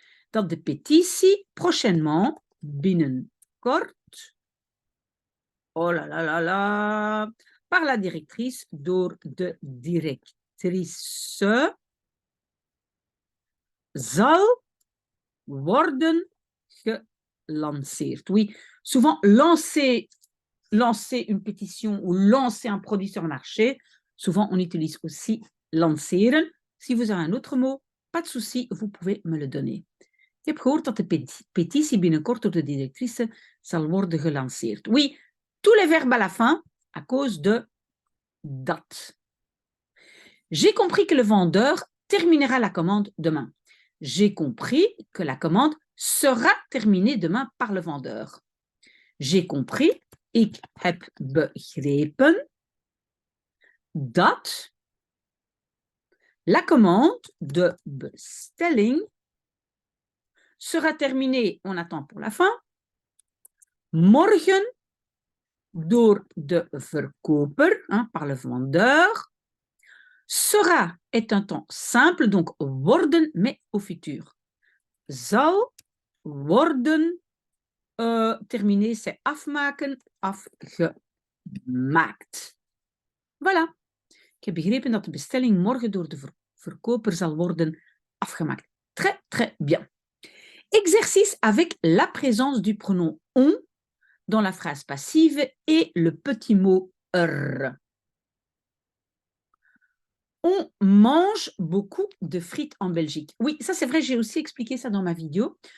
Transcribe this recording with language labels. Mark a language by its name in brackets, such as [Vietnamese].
[Dutch] Dat de petitie prochainement binnenkort, [French] oh là là là là, par la directrice, [Dutch] door de directrice, zal worden gelanceerd. [French] Oui, souvent lancer une pétition ou lancer un produit sur le marché, souvent on utilise aussi lanceren. Si vous avez un autre mot, pas de souci, vous pouvez me le donner. [Dutch] Ik heb gehoord dat de petitie binnenkort door de directrice zal worden gelanceerd. [French] Oui, tous les verbes à la fin à cause de dat. J'ai compris que le vendeur terminera la commande demain. J'ai compris que la commande sera terminée demain par le vendeur. J'ai compris, [Dutch] ik heb begrepen, [French] dat la commande [Dutch] de bestelling [French] sera terminée, on attend pour la fin, [Dutch] morgen door de verkoper, [French] par le vendeur. Sera est un temps simple, donc worden, mais au futur. Zal worden, terminé, c'est afmaken, afgemaakt. Voilà. [Dutch] Ik heb begrepen dat de bestelling morgen door de verkoper zal worden afgemaakt. [French] Très, très bien. Exercice avec la présence du pronom on dans la phrase passive et le petit mot er. On mange beaucoup de frites en Belgique. Oui, ça c'est vrai, j'ai aussi expliqué ça dans ma vidéo.